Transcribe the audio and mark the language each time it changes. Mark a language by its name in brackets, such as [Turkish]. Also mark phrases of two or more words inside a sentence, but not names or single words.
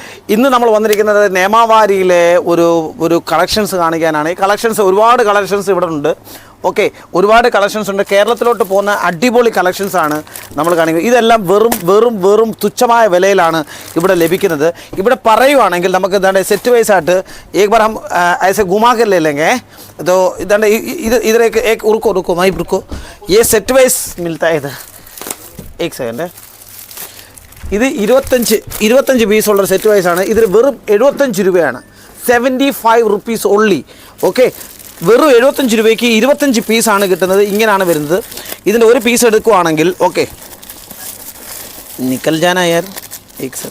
[Malayalam] ഇന്ന് നമ്മൾ വന്നിരിക്കുന്നത് നേമാവാരിയിലെ ഒരു കളക്ഷൻസ് കാണിക്കാനാണ്. ഈ കളക്ഷൻസ് ഒരുപാട് കളക്ഷൻസ് ഇവിടെ ഉണ്ട്. ഓക്കെ, ഒരുപാട് കളക്ഷൻസ് ഉണ്ട്. കേരളത്തിലോട്ട് പോകുന്ന അടിപൊളി കളക്ഷൻസ് ആണ് നമ്മൾ കാണിക്കുന്നത്. ഇതെല്ലാം വെറും തുച്ഛമായ വിലയിലാണ് ഇവിടെ ലഭിക്കുന്നത്. ഇവിടെ പറയുവാണെങ്കിൽ നമുക്ക് ഇതാണ്ട് [English] set wise [Hindi] ആയിട്ട് एक बार हम ऐसे घुमा कर ले लेंगे तो इधर इधर एक रुको भाई रुको, ये [English] set wise [Hindi] मिलता है इधर. एक सेकंड. [Malayalam] ഇത് 25 പീസുള്ള [English] set wise [Malayalam] ആണ്. ഇതിൽ വെറും 75 രൂപയാണ്. 75 [English] rupees only. [Malayalam] ഓക്കെ, വെറും 75 രൂപയ്ക്ക് 25 പീസാണ് കിട്ടുന്നത്. ഇങ്ങനെയാണ് വരുന്നത്. ഇതിൻ്റെ ഒരു പീസ് എടുക്കുവാണെങ്കിൽ ഓക്കെ [Hindi] निकल जाना यार [Malayalam] एक സെറ്റ്.